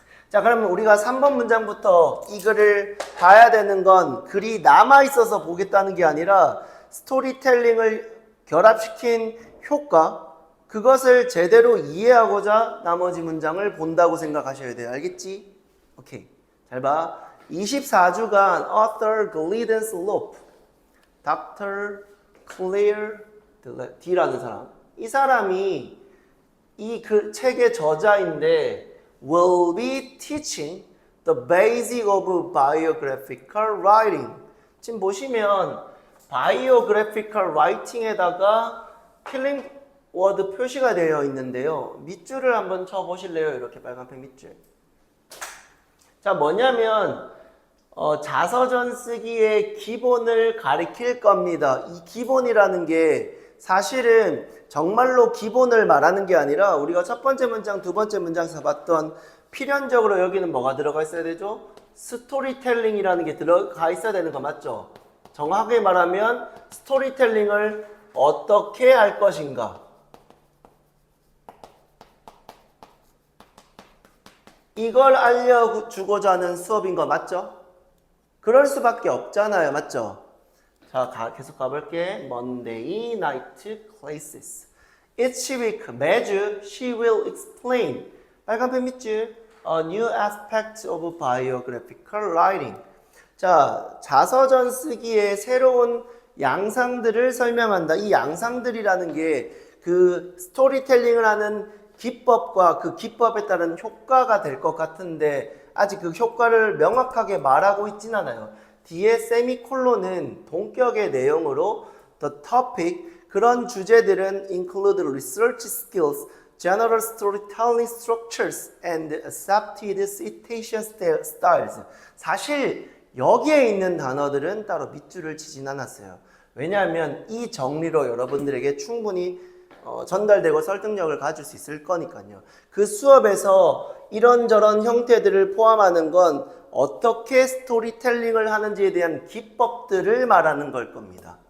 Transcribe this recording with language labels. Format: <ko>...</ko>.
<ko>자, 그러면 우리가 3번 문장부터 이 글을 봐야 되는 건 글이 남아있어서 보겠다는 게 아니라 스토리텔링을 결합시킨 효과, 그것을 제대로 이해하고자 나머지 문장을 본다고 생각하셔야 돼요. 알겠지? 오케이. 잘 봐. 24주간 Arthur Glidden Slope, Dr. Claire D라는 사람. 이 사람이 이 그 책의 저자인데</ko> <en>will be teaching the basic of biographical writing.</en> <ko>지금 보시면 biographical writing에다가 킬링 워드 표시가 되어 있는데요. 밑줄을 한번 쳐보실래요? 이렇게 빨간색 밑줄. 자, 뭐냐면 자서전 쓰기의 기본을 가리킬 겁니다. 이 기본이라는 게 사실은 정말로 기본을 말하는 게 아니라 우리가 첫 번째 문장, 두 번째 문장에서 봤던 필연적으로 여기는 뭐가 들어가 있어야 되죠? 스토리텔링이라는 게 들어가 있어야 되는 거 맞죠? 정확하게 말하면 스토리텔링을 어떻게 할 것인가? 이걸 알려주고자 하는 수업인 거 맞죠? 그럴 수밖에 없잖아요. 맞죠? 자, 계속 가볼게.</ko> <en>Monday night classes. Each week,</en> <ko>매주</ko> <en>she will explain.</en> <ko>빨간펜 밑줄.</ko> <en>A new aspect of biographical writing.</en> <ko>자, 자서전 쓰기의 새로운 양상들을 설명한다. 이 양상들이라는 게 그 스토리텔링을 하는 기법과 그 기법에 따른 효과가 될 것 같은데 아직 그 효과를 명확하게 말하고 있진 않아요. 뒤에 세미콜론은 동격의 내용으로</ko> <en>the topic,</en> <ko>그런 주제들은</ko> <en>include research skills, general storytelling structures and accepted citation styles.</en> <ko>사실 여기에 있는 단어들은 따로 밑줄을 치진 않았어요. 왜냐하면 이 정리로 여러분들에게 충분히 전달되고 설득력을 가질 수 있을 거니까요. 그 수업에서 이런저런 형태들을 포함하는 건 어떻게 스토리텔링을 하는지에 대한 기법들을 말하는 걸 겁니다.</ko>